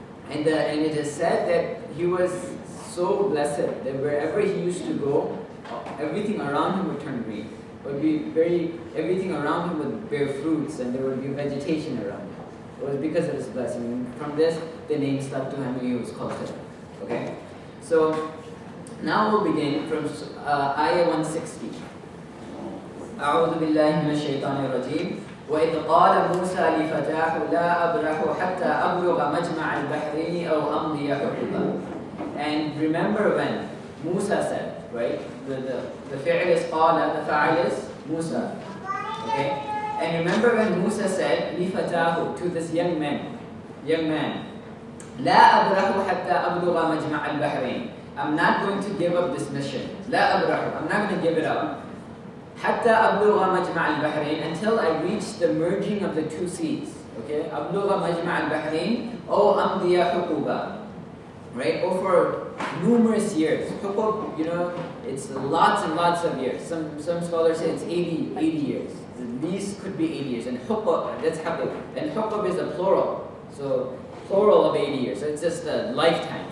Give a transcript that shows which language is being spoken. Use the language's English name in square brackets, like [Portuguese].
[English] And it is said that he was so blessed that wherever he used to go, everything around him would turn green. Everything around him would bear fruits, and there would be vegetation around him. It was because of his blessing. And from this, the name stuck to him, and he was called Khidr. Okay? So, now we'll begin from ayah 160. [Arabic] أعوذ بالله من الشيطان الرجيم وإذ قال موسى لفتاه لا أبرح حتى أبلغ مجمع البحرين أو أمضي حقبا. [English] And remember when Musa said, right? The fi'l is qala, the fa'il is Musa. Okay? And remember when Musa said [Arabic] لفتاه, [English] to this young man, [Arabic] لا أبرح حتى أبلغ مجمع البحرين. [English] I'm not going to give up this mission. [Arabic] لا أبرح, [English] I'm not going to give it up. [Arabic] حتى أبلغ مجمع البحرين, [English] until I reach the merging of the two seas. Okay, [Arabic] أبلغ مجمع البحرين أو أمضي حقوبا. [English] Right, over numerous years. Hukub, it's lots and lots of years. Some scholars say it's 80 years. The least could be 80 years. And hukub, that's hukub. And hukub is a plural. So plural of 80 years. So it's just a lifetime.